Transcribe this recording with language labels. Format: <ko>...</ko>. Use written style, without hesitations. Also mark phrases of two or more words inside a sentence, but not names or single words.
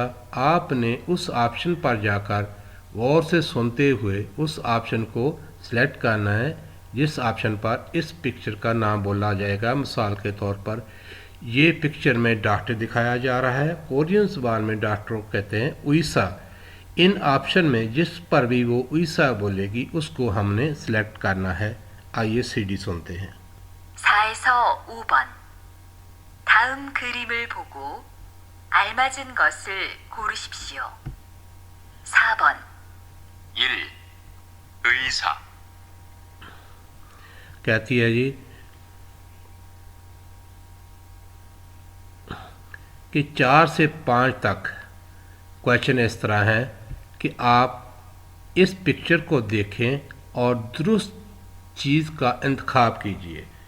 <ur>آپ نے اس آپشن پر جا کر غور سے سنتے ہوئے اس آپشن کو سلیکٹ کرنا ہے جس آپشن پر اس پکچر کا نام بولا جائے گا. مثال کے طور پر یہ پکچر میں ڈاکٹر دکھایا جا رہا ہے، کوریئن زبان میں ڈاکٹر کو کہتے ہیں اُئیسا. ان آپشن میں جس پر بھی وہ اُئیسا بولے گی اس کو ہم نے سلیکٹ کرنا ہے. آئیے سی ڈی سنتے ہیں.</ur> <ko>4에서 5번 다음 그림을 보고 알맞은 것을 고르십시오. 4번 1. 의사</ko> <ur>کہتی ہے جی کہ 4 سے 5 تک کوئسچن اس طرح ہے کہ آپ اس پکچر کو دیکھیں اور درست چیز کا انتخاب کیجیے.</ur>